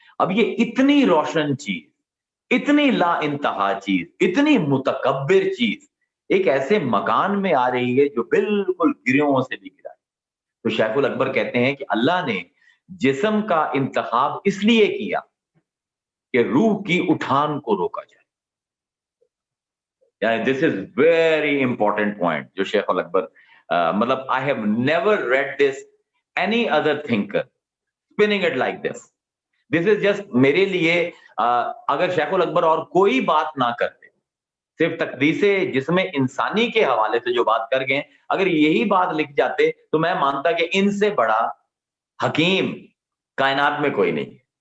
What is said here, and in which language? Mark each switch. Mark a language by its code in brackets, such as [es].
[ur] اب یہ اتنی روشن چیز، اتنی لا انتہا چیز، اتنی متکبر چیز ایک ایسے مکان میں آ رہی ہے جو بالکل گریوں سے بھی گرا ہے. تو شیخ الاکبر کہتے ہیں کہ اللہ نے جسم کا انتخاب اس لیے کیا کہ روح کی اٹھان کو روکا جائے. یعنی [en] this is very important point [ur] جو شیخ الاکبر مطلب [en] I have never read this any other thinker spinning it like this. This is just [ur] میرے لیے اگر شیخ الاکبر اور کوئی بات نہ کرتے، صرف تقدیس جسم انسانی کے حوالے سے جو بات کر گئے، اگر یہی بات لکھ جاتے تو میں مانتا کہ ان سے بڑا حکیم کائنات میں کوئی نہیں ہے.